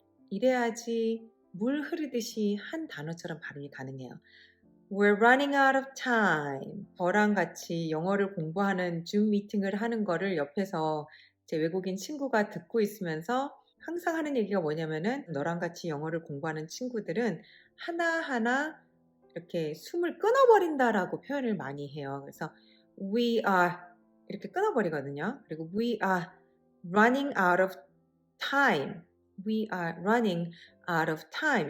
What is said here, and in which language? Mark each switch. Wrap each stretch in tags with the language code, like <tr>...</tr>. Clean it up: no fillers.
<ko>이래야지 물 흐르듯이 한 단어처럼 발음이 가능해요.</ko> <en>We're running out of time.</en> <ko>저랑 같이 영어를 공부하는 줌 미팅을 하는 거를 옆에서 제 외국인 친구가 듣고 있으면서 항상 하는 얘기가 뭐냐면은 너랑 같이 영어를 공부하는 친구들은 하나하나 이렇게 숨을 끊어버린다라고 표현을 많이 해요. 그래서</ko> <en>we are</en> <ko>이렇게 끊어버리거든요.</ko> <en>그리고 we are running out of time. We are running out of time.</en>